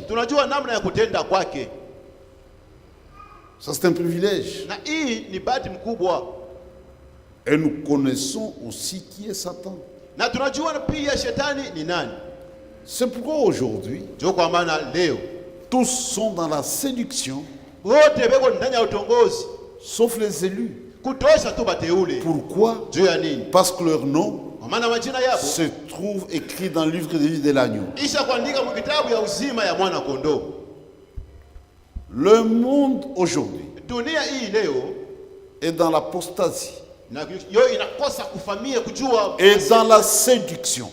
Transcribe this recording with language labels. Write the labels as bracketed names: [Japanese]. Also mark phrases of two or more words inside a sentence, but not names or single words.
[Swahili] Tunajua namna ya kutenda kwake. [French] Ça c'est un privilège. [Swahili] Na hii ni bahati mkubwa. [French] Et nous connaissons aussi qui est Satan. [Swahili] Na tunajua pia shetani ni nani. [French] C'est pourquoi aujourd'hui, [Swahili] ndio kwa maana leo [French] tous sont dans la séduction. [Swahili] Wote beko ndani ya utongozi [French] sauf les élus. [Swahili] Kutosha tu bateule. [French] Pourquoi? [Swahili] Juu ya nini? [French] Parce que leur nom se trouve écrit dans le livre de vie de l'agneau. Le monde aujourd'hui est dans l'apostasie et dans la séduction.